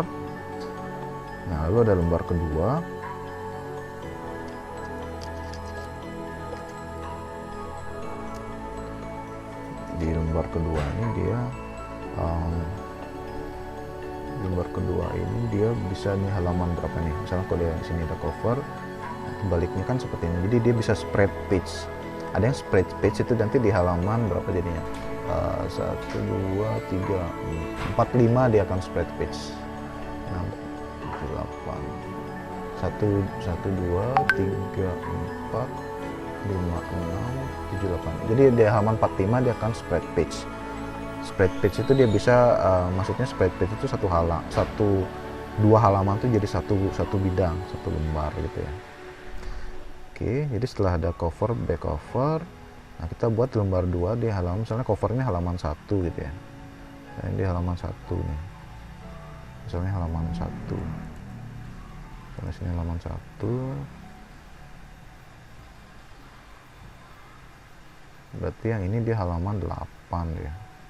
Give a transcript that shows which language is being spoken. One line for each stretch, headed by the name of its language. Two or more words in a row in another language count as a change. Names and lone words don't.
Indonesian: Nah, lalu ada lembar kedua. Di lembar kedua ini dia bisa nih halaman berapa nih, misalnya kalau di sini ada cover, baliknya kan seperti ini, jadi dia bisa
English: spread page.
Indonesian: Ada yang
English: spread page
Indonesian: itu nanti di halaman berapa jadinya, 1, 2, 3, 4, 5 dia akan
English: spread page.
Indonesian: 6, 7, 8, 1, 2, 3, 4, 5, 6, 7, 8. Jadi di halaman 45 dia akan
English: spread page. Spread page
Indonesian: itu dia bisa, maksudnya
English: spread page
Indonesian: itu dua halaman tuh jadi satu bidang, satu lembar gitu ya. Oke, jadi setelah ada cover,
English: back cover,
Indonesian: nah kita buat lembar 2 di halaman, misalnya covernya halaman 1 gitu ya. Nah, ini halaman 1 nih. Misalnya halaman 1. Misalnya sini halaman 1. Berarti yang ini dia halaman 8 ya.